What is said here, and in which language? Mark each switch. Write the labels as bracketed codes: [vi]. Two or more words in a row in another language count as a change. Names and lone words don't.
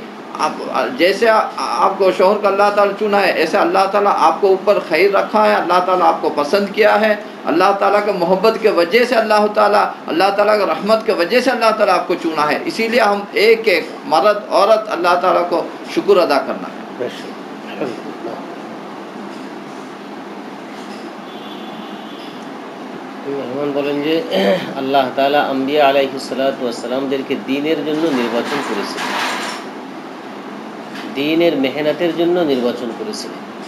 [ur] جیسے آپ کو شوہر کا اللہ تعالیٰ چنا ہے، ایسے اللہ تعالیٰ آپ کو اوپر خیر رکھا ہے، اللہ تعالیٰ آپ کو پسند کیا ہے. اللہ تعالیٰ کے محبت کے وجہ سے اللہ تعالیٰ کے رحمت کے وجہ سے اللہ تعالیٰ آپ کو چنا ہے. اسی لیے ہم ایک ایک مرد عورت اللہ تعالیٰ کو شکر ادا کرنا ہے. [bn] রহমান বলেন যে আল্লাহ তাআলা আম্বিয়া [ar] عليه الصلاة والسلام [bn] দ্বীনের জন্য নির্বাচন করেছিলেন, দ্বীনের মেহনতের জন্য নির্বাচন করেছিলেন।